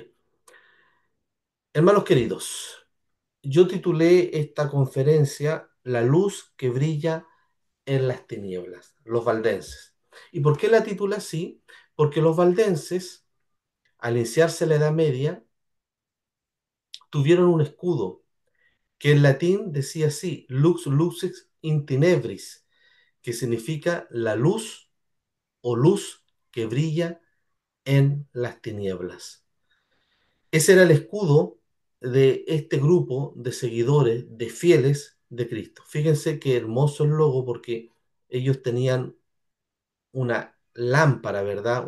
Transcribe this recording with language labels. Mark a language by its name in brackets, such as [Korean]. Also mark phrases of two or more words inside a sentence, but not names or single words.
[Spanish] Hermanos queridos, yo titulé esta conferencia La luz que brilla en las tinieblas, los valdenses. ¿Y por qué la titula así? Porque los valdenses, al iniciarse la Edad Media, tuvieron un escudo que en latín decía así, [Latin] lux lucis in tenebris, [Spanish] que significa la luz o luz que brilla en las tinieblas. Ese era el escudo de este grupo de seguidores, de fieles de Cristo. Fíjense qué hermoso el logo porque ellos tenían una lámpara, ¿verdad?